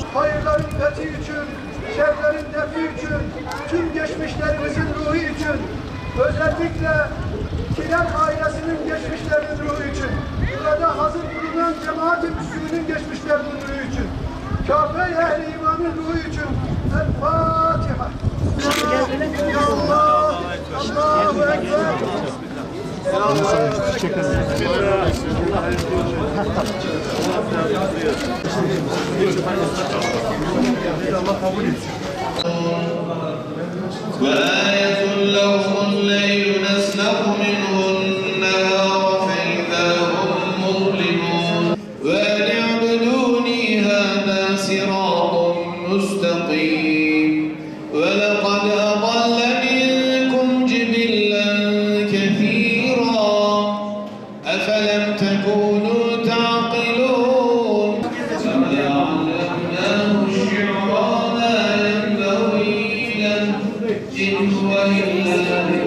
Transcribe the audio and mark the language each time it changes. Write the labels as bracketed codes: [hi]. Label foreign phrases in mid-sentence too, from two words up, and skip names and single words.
[tr] Hayırların fethi için, şerlerin defi için, tüm geçmişlerimizin ruhu için, özellikle Kiler ailesinin geçmişlerinin ruhu için, burada hazır bulunan cemaat-i Müslümin'in geçmişlerinin ruhu için, Kabe-i Ehl-i İman'ın ruhu için, El-Fatiha. [ar] الله الله أكبر. [tr] Allah kabul etsin. [ar] وآية لهم الليل نسلخ منه النهار فإذا هم مظلمون وأن اعبدوني هذا صراط مستقيم ولقد أضل منكم جبلا كثيرا أفلم تكونوا تعقلون وعلمناه الشعر ما ينبغي له إن هو إلا